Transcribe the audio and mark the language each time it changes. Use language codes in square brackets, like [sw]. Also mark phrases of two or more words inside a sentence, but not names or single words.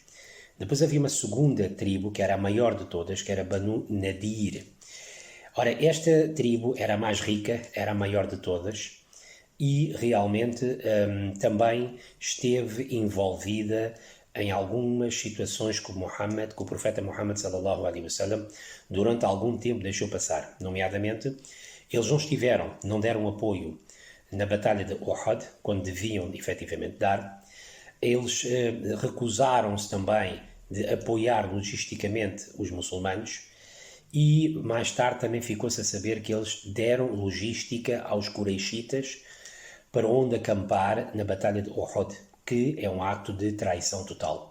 [pt] Depois havia uma segunda tribo, que era a maior de todas, que era Banu Nadir. Ora, esta tribo era a mais rica, era a maior de todas e realmente também esteve envolvida em algumas situações que o profeta Muhammad [ar] صلى الله عليه وسلم [pt] durante algum tempo deixou passar. Nomeadamente, eles não deram apoio na batalha de Uhud, quando deviam efetivamente dar. Eles recusaram-se também de apoiar logisticamente os muçulmanos e mais tarde também ficou-se a saber que eles deram logística aos Quraishitas para onde acampar na batalha de Uhud, que é um ato de traição total.